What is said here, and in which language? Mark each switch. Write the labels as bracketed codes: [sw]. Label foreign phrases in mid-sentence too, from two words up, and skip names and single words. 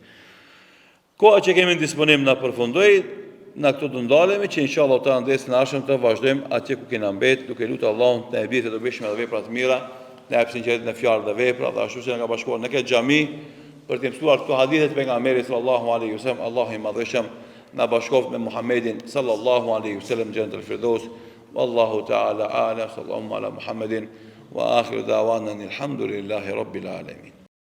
[sq] Koha që kemi në disponim na përfundoi, na këtu do ndalemi që inshallah ta ndesë në ardhshëm të vazhdojmë atje ku kena mbet, duke lutur Allahun të na e bëjë të dobishme dhe vepra të mira, na jap sinqeritet në fjalë dhe vepra, dhe ashtu si na ka bashkuar në këtë xhami për të mësuar këto hadithe të pejgamberit [ar] صلى الله عليه وسلم. [sq] Allahu i madhëshëm na bashkoft me Muhammedin [ar] صلى الله عليه وسلم جنة الفردوس. والله تعالى أعلم صلى الله على محمد وآخر دعوانا الحمد لله رب العالمين.